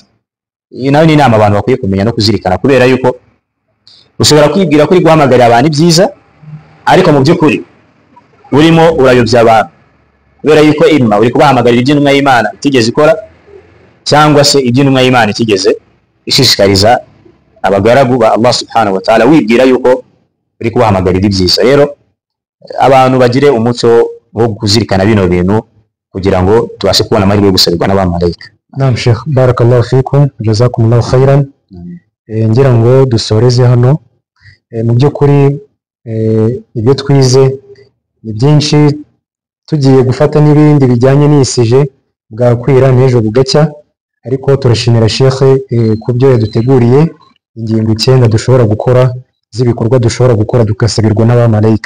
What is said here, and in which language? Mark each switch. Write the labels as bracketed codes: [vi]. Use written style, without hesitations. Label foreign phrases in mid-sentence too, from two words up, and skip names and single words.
[rw] Iyi nayo ni inama abantu bakwiye kumenya no kuzirikana, kubera yuko ushobora kwibwira ko uri guhamagarira abantu ibyiza, ariko mu by'ukuri urimo urayobya abantu, kubera yuko imma uri kubahamagarira iby'intumwa y'Imana itigeze ikora, cyangwa se iby'intumwa y'Imana itigeze ishishikariza abagaragu ba Allah [ar] سبحانه وتعالى, [rw] wibwira yuko uri kubahamagarira ibyiza. Rero abantu bagire umuco wo kuzirikana bino bintu kugira ngo tubashe kubona amahirwe yo gusabirwa n'abamarayika. [ar] نعم شيخ, بارك الله فيكم، جزاكم الله خيرا. [rw] Ngira ngo dusoreze hano. Mu by'ukuri ibyo twize ni byinshi, tugiye gufata n'ibindi bijyanye n'isije bwakwira n'ejo bugacya, ariko turashimira Sheikh ku byo yaduteguriye, ingingo 9 dushobora gukora z'ibikorwa dushobora gukora tugasabirwa n'abamarayika.